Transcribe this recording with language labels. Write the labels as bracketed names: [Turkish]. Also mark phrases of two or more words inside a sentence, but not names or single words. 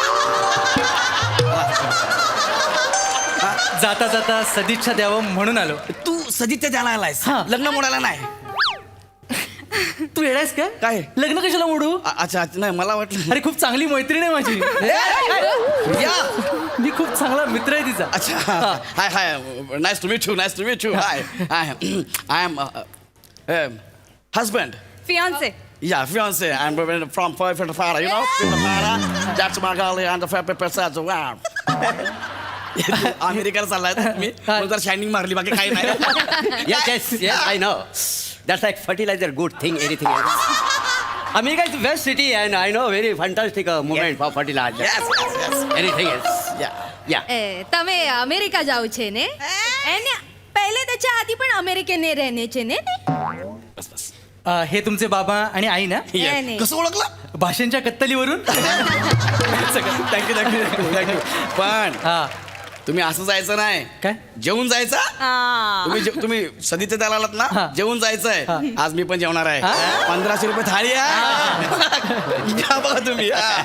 [Marathi] जाता जाता सदिच्छा द्यावं म्हणून आलो. तू सदिच्छा द्यायला आलायस, हा. लग्न मोडायला नाही. तू येडायस का? काय? लग्न कशाला मोडू? अच्छा, नाही मला वाटलं. अरे खूप चांगली मैत्रीण आहे माझी. या. मी खूप चांगला मित्र आहे तिचा. [English] अच्छा, hi hi, nice to meet you, nice to meet you. hi, I am husband. फियांसे. Yeah, fiance. I'm from Fara, you know? Fara. That's my girl and the fair person. Wow. [Marathi] अमेरिकेला चाललाय मी, जर शायनिंग मारली, बाकी काही नाही. [English] Yes, yes, yes, I know. That's like fertilizer, good thing, anything else. America is the best city and I know very fantastic moment for fertilizer. Anything else? Yeah. [Gujarati] તમે અમેરિકા જાવ છે ને એને પહેલે [Marathi] त्याच्या आधी पण अमेरिकेने [Gujarati] રહેને ને [Marathi] हे तुमचे बाबा आणि आई ना नाही. कसं ओळखलं भाषांच्या कत्तलीवरून [English] thank you thank you पण [Marathi] हा तुम्ही असं जायचं नाही काय जेवून जायचं तुम्ही सदीचे त्याला आलात ना हा. जेवून जायचंय आज मी पण जेवणार आहे 1500 रुपये थाळी आहे घ्या बघा तुम्ही हा.